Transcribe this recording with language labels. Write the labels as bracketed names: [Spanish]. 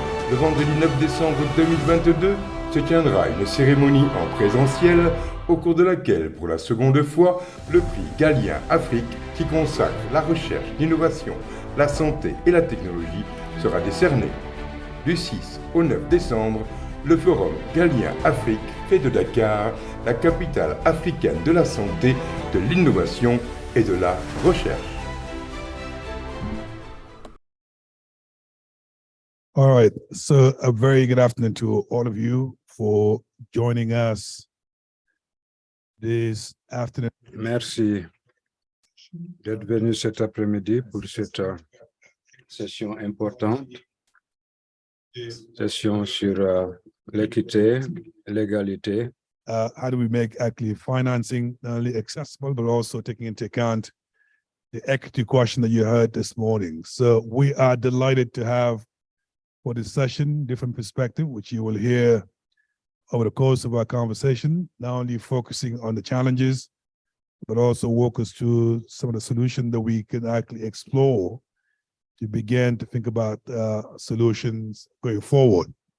[French] Le vendredi 9 décembre 2022 se tiendra une cérémonie en présentiel au cours de laquelle, pour la seconde fois, le prix Galien Afrique, qui consacre la recherche, l'innovation, la santé et la technologie, sera décerné. Du 6 au 9 décembre, le Forum Galien Afrique fait de Dakar la capitale africaine de la santé, de l'innovation et de la recherche. [English] All right, so a very good afternoon to all of you for joining us this afternoon. [French] Merci d'être venu cet après-midi pour cette session importante, session sur l'équité, l'égalité. [English] How do we make actually financing not only accessible, but also taking into account the equity question that you heard this morning? So we are delighted to have for this session different perspective, which you will hear over the course of our conversation, not only focusing on the challenges, but also walk us through some of the solutions that we can actually explore to begin to think about solutions going forward.